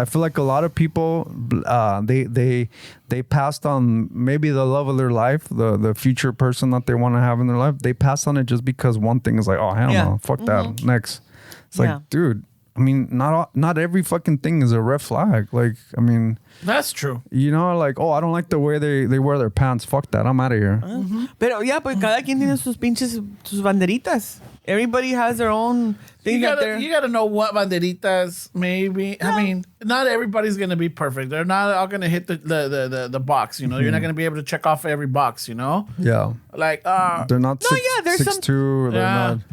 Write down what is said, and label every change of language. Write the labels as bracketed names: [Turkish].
[English] I feel like a lot of people, they passed on maybe the love of their life, the future person that they want to have in their life. They passed on it just because one thing is like, oh, hell no, fuck that. Next, it's like, dude. I mean, not every fucking thing is a red flag. Like, I mean, That's true. you know, like, oh, I don't like the way they wear their pants. Fuck that. I'm out of here. [Spanish] Pero ya, pues cada quien tiene sus banderitas. [English] Everybody has their own thing that they're... You gotta know what banderitas, maybe. Yeah. I mean, not everybody's gonna be perfect. They're not all gonna hit the box, you know. You're not gonna be able to check off every box, you know. Yeah. Like They're not there's 6'2". They're not.